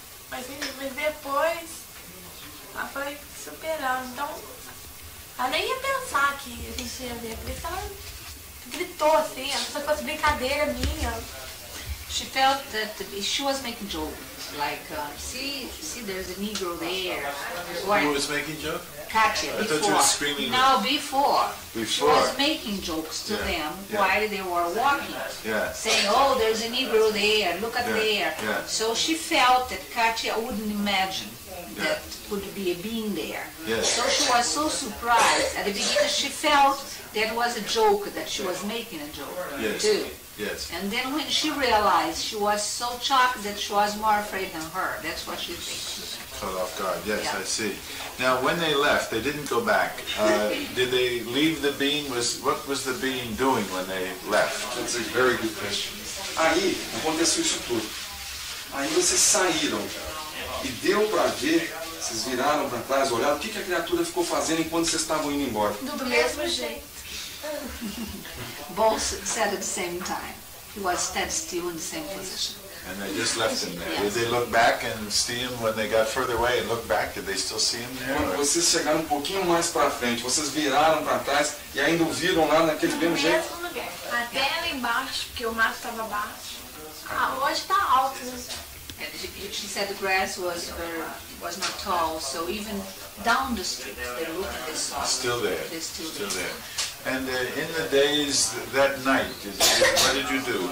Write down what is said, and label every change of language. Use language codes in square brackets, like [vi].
[pt] Mas depois, ela foi superando. Então, Ela nem ia pensar que a gente ia ver, por isso ela gritou assim, se fosse brincadeira minha. [en] She felt that she was making joke, like, see, there's a Negro there. Who was making joke? Katya, I thought you were screaming. No, before. She Before. was making jokes to them while they were walking. Yeah. Saying, oh, there's a Negro there, look at there. Yeah. So she felt that Katya wouldn't imagine that would be a being there. Yes. So she was so surprised. At the beginning she felt that was a joke, that she was making a joke too. Yes. And then when she realized, she was so shocked that she was more afraid than her. That's what she thinks. Caught off guard. Yes, Yeah. I see. Now, when they left, they didn't go back. Did they leave the being? What was the being doing when they left? That's a very good question. [pt] Aí, aconteceu isso tudo. Aí vocês saíram e deu para ver, vocês viraram para trás, olharam, o que a criatura ficou fazendo enquanto vocês estavam indo embora? Do mesmo jeito. [en] Both said at the same time. He was stead still in the same position. And they just left him there. Yes. Did they look back and see him when they got further away and look back? Did they still see him there? [pt] Quando vocês chegaram um pouquinho mais para frente, vocês viraram para trás e ainda o viram lá naquele mesmo jeito? Mesmo lugar. Até lá embaixo, porque o mato estava baixo. Hoje tá alto, né? [en] And she said the grass was not tall, so even down the street they looked and they saw. Still there. They're still there. And in the days that night, what did you do?